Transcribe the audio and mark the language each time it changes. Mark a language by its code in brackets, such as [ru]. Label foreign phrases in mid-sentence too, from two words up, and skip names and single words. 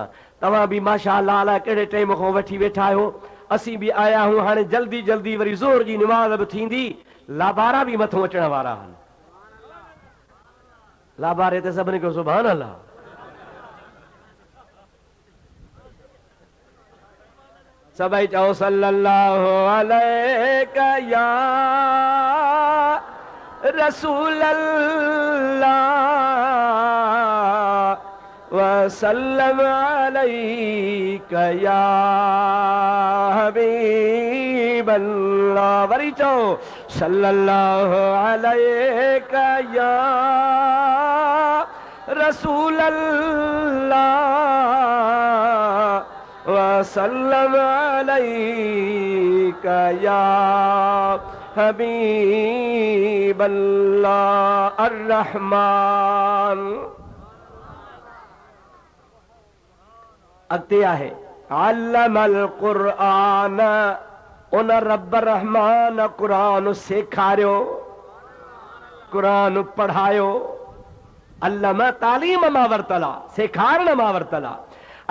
[sd] तव्हां बि माशाअल्लाह अलाए कहिड़े टाइम खां वठी वेठा आहियो, असीं बि आया आहियूं। हाणे जल्दी जल्दी वरी ज़ोर जी निमाज़ बि थींदी, लाबारा बि मथां अचण वारा आहिनि। लाबारे ते सभिनी खे [ar] سبحان الله. [sd] सभई चओ [ar] صلى الله عليك يا رسول الله وسلم عليك يا حبيب الله. [sd] वरी चओ [ar] صلى الله عليك يا رسول الله وسلم عليك يا حبيب الله الرحمن. [sd] अॻिते आहे [ar] علم القرآن, [sd] उन रब रहमान क़ुरान सेखारियो, क़ुरान पढ़ायो। अल्लम तालीम मां वरतला, सेखारण मां वरतला।